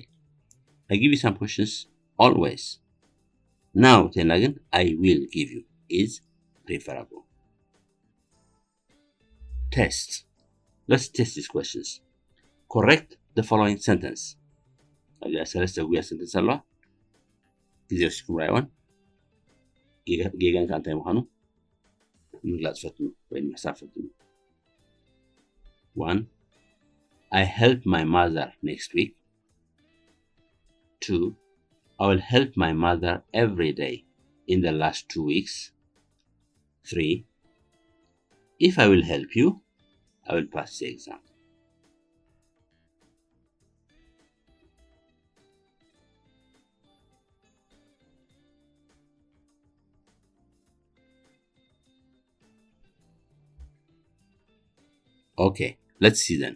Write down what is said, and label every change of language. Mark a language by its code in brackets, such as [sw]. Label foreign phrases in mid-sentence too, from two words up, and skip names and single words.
[en] I give you some questions always. Now I will give you is preferable. Test. Let's test these questions. Correct the following sentence. [ti] sentence ጌጋን ካንተ ምዃኑ ምግላጽ ፈትኑ ወይ መሳብ ፈትኑ. 1. [en] I help my mother next week. 2. I will help my mother every day in the last 2 weeks. 3. If I will help you, I will pass the exam. Okay, let's see then.